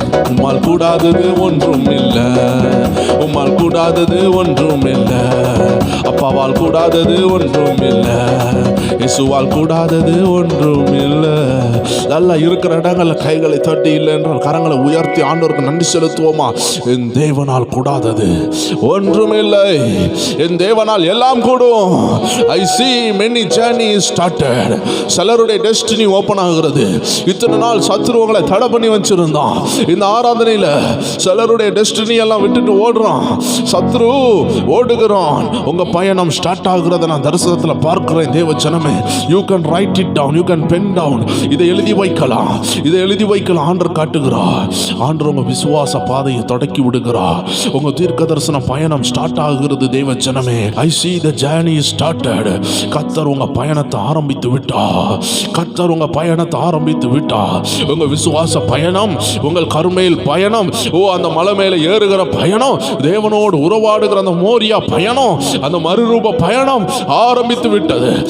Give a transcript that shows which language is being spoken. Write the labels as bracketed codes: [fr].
[ta] உம்மால் கூடாதது ஒன்றும் இல்லை, உம்மால் கூடாதது ஒன்றும் இல்லை, அப்பாவால் கூடாதது ஒன்றும் இல்லை, இயேசுவால் கூடாதது ஒன்றும் இல்லை. நல்லா இருக்கிற இடங்கள்ல கைகளை தட்டி இல்லை என்றால் கரங்களை உயர்த்தி ஆண்டவருக்கு நன்றி செலுத்துவோமா? என் தேவனால் கூடாதது ஒன்றும் இல்லை, என் தேவனால் எல்லாம் கூடும். [en] I see many journeys started. [ta] சிலருடைய டெஸ்டினி ஓபன் ஆகிறது. இத்தனை நாள் சத்துருவங்களை தடை பண்ணி வச்சிருந்தான். இந்த ஆராதனையில சிலருடைய டெஸ்டினி எல்லாம் விட்டுட்டு ஓடுறான். சத்ரு ஓடுகிறான். உங்க பயணம் ஸ்டார்ட் ஆகுறத நான் தரிசனத்துல பார்க்கிறேன். தேவ ஜனமே, [en] you can write it down, you can pen down. [ta] இதை எழுதி வைக்கலாம், இதை எழுதி வைக்கலாம். ஆண்டவர் காட்டுகிறார். ஆண்டவர் உங்க விசுவாச பாதையை தொடக்கி விடுகிறார். உங்க தீர்க்க தரிசன பயணம் ஸ்டார்ட் ஆகுகிறது. தேவ ஜனமே, [en] I see the journey started. [ta] கர்த்தர் உங்க பயணத்தை ஆரம்பித்து விட்டார். கர்த்தர் உங்க பயணத்தை ஆரம்பித்து விட்டார். உங்க விசுவாச பயணம், உங்கள் கருமையில் பயணம், ஓ அந்த மலை மேல ஏறுகிற பயணம் தேவனோடு உறவாடுகிற அந்த மோரியா பயணம், அந்த மறுரூப பயணம் ஆரம்பித்து விட்டது.